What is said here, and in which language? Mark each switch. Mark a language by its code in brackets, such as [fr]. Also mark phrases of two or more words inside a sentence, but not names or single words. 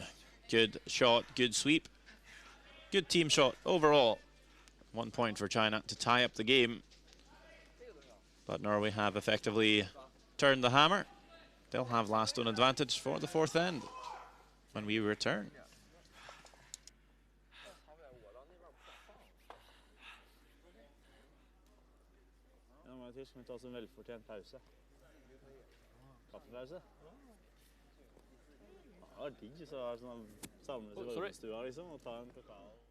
[en] Good shot, good sweep. Good team shot overall. 1 point for China to tie up the game. But Norway have effectively turned the hammer. They'll have last stone advantage for the 4th end when we return. [no] Skal vi ta oss en velfortjent pause? Kaffepause? Det var digg, så er det sånn samles i varmestua liksom, og ta en kakao.